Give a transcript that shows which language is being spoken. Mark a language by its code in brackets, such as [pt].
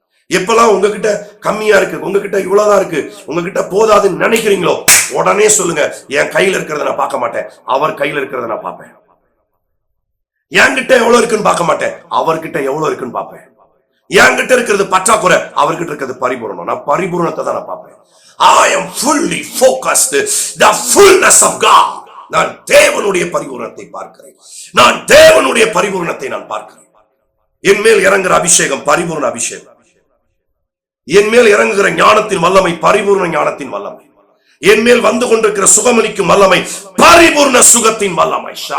[ta] எப்பெல்லாம் உங்ககிட்ட கம்மியா இருக்கு, உங்ககிட்ட இவ்வளவுதான் இருக்கு, உங்ககிட்ட போதாதுன்னு நினைக்கிறீங்களோ, உடனே சொல்லுங்க, என் கையில இருக்கிறத நான் பார்க்க மாட்டேன், அவர் கையில இருக்கிறத நான் பார்ப்பேன். என்கிட்ட எவ்வளவு இருக்குன்னு பார்க்க மாட்டேன், அவர்கிட்ட எவ்வளவு இருக்குன்னு பார்ப்பேன். என்கிட்ட இருக்கிறது பற்றாக்குறை, அவர்கிட்ட இருக்கிறது பரிபூரணம். நான் பரிபூரணத்தை தான் நான் பார்ப்பேன். [en] I am fully focused, the fullness of God. [ta] நான் தேவனுடைய பரிபூரணத்தை பார்க்கிறேன். நான் தேவனுடைய பரிபூரணத்தை நான் பார்க்கிறேன். என் மேல் இறங்குற அபிஷேகம் பரிபூர்ண அபிஷேகம். என் மேல் இறங்குகிற ஞானத்தின் வல்லமை பரிபூர்ண ஞானத்தின் வல்லமை. என் மேல் வந்து கொண்டிருக்கிற சுகமளிக்கும் வல்லமை பரிபூர்ண சுகத்தின் வல்லமை.